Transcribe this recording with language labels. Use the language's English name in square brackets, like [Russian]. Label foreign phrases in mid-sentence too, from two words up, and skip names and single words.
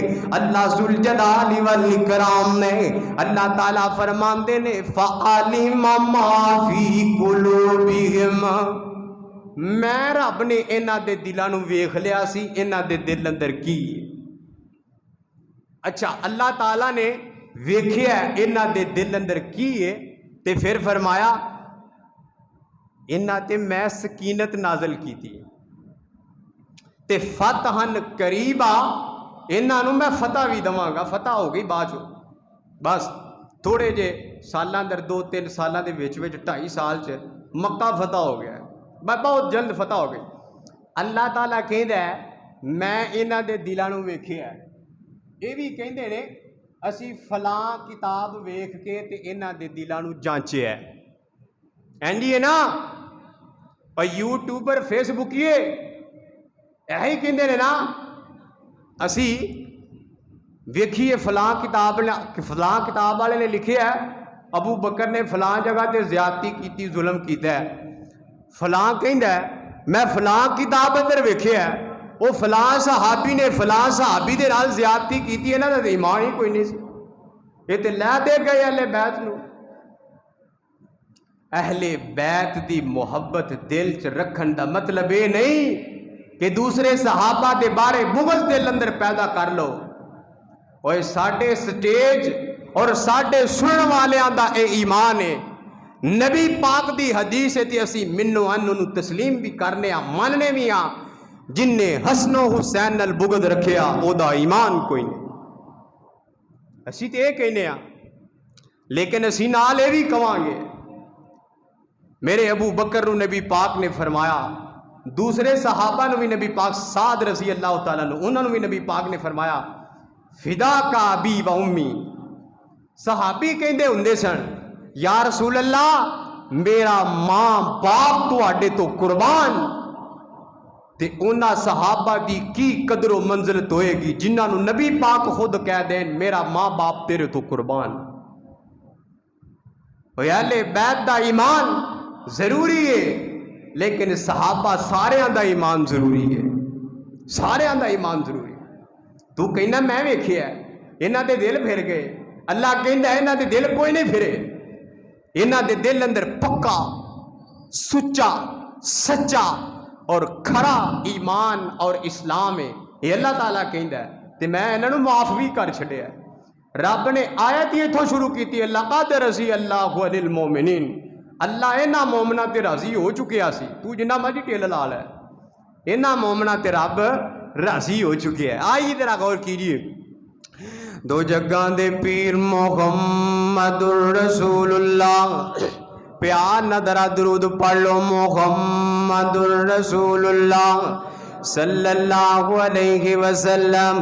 [Punjabi] اللہ ذوالجلال والاکرام نے اللہ تعالیٰ فرماندے نے [Arabic] فعلم ما فی قلوبہم. [Punjabi] میں رب نے انہاں دے دلاں نوں ویکھ لیا سی انہاں دے دل اندر کی. اچھا اللہ تعالیٰ نے ویکھیا انہاں دے دل اندر کی ہے تے پھر فرمایا انہاں تے میں سکینت نازل کی تھی تے [Arabic] فتحن قریبا [Punjabi] انہاں نوں میں فتح بھی دواں گا. فتح ہو گئی بعد چ بس تھوڑے جے سالاں اندر 2-3 سالاں دے وچ 2.5 سال چ مکہ فتح ہو گیا ہے. بہت جلد فتح ہو گئی. اللہ تعالیٰ کہندا ہے میں انہاں دے دلاں نوں ویکھیا ہے. یہ بھی کہندے نے اسی فلاں کتاب ویکھ کے تے انہاں دے دلاں نوں جانچیا ہے. اینجی ہے نا اور یوٹیوبر فیس بکیے یہی کہندے نے نا اسی ویکھیے فلاں کتاب والے نے لکھیا ہے ابو بکر نے فلاں جگہ تے زیادتی کیتی ظلم کیتا ہے. فلاں کہندا ہے میں فلاں کتاب اندر ویکھیا ہے وہ فلاں صحابی نے فلاں صحابی دے نال زیادتی کیتی ہے نا تے ایمان ہی کوئی نہیں سی. یہ تے لے دے گئے اہل بیت نو. اہل بیت دی محبت دل چ رکھن دا مطلب یہ نہیں کہ دوسرے صحابہ دے بارے بغض دل اندر پیدا کر لو. اوے ساڈے سٹیج اور ساڈے سنن والیاں دا اے ایمان ہے. نبی پاک دی حدیث ہے تے اسی منو انو تسلیم بھی کرنے ہاں مننے بھی ہاں. جن نے حسن و حسین نال بغض رکھیا او دا ایمان کوئی نہیں. اسی تے یہ کہنے ہاں لیکن اسی نال یہ بھی کہاں گے میرے ابو بکر نو نبی پاک نے فرمایا دوسرے صحابہ نو بھی نبی پاک سعد [Arabic] رضی اللہ تعالیٰ [Punjabi] نو انہوں نے بھی نبی پاک نے فرمایا [Arabic] فدا کا ابی و امی. [Punjabi] صحابی کہندے ہوندے سن [Arabic] یا رسول اللہ [Punjabi] میرا ماں باپ تواڈے تو قربان. تے انہاں صحابہ دی کی قدر و منزلت ہوئے گی جنہاں نو نبی پاک خود کہہ دین میرا ماں باپ تیرے تو قربان. اہل بیت دا ایمان ضروری ہے لیکن صحابہ سارے دا ایمان ضروری ہے. سارے دا ایمان ضروری ہے. تو کہنا میں ویکھیا انہاں دے دل پھر گئے. اللہ کہندا ہے انہاں دے دل کوئی نہیں پھرے. انہاں دے دل اندر پکا سچا سچا اور کھڑا ایمان اور اسلام ہے. یہ اللہ تعالیٰ کہندا ہے تے میں انہاں نوں معاف بھی کر چھڈیا. رب نے آیت ہی اتھوں شروع کیتی ہے [Arabic] لقد رضی اللہ عن المؤمنین. [Punjabi] اللہ انہاں مومناں تے راضی ہو چکیا سی. تو جنہ مرضی ٹیل لا لے انہاں مومناں تے رب راضی ہو چکے ہیں. [Urdu] آئیے ذرا غور کیجیے. [Punjabi] دو جگاں دے پیر محمد الرسول اللہ پیار ندرہ درود پڑھ لو محمد الرسول اللہ [Arabic] صلی اللہ علیہ وسلم.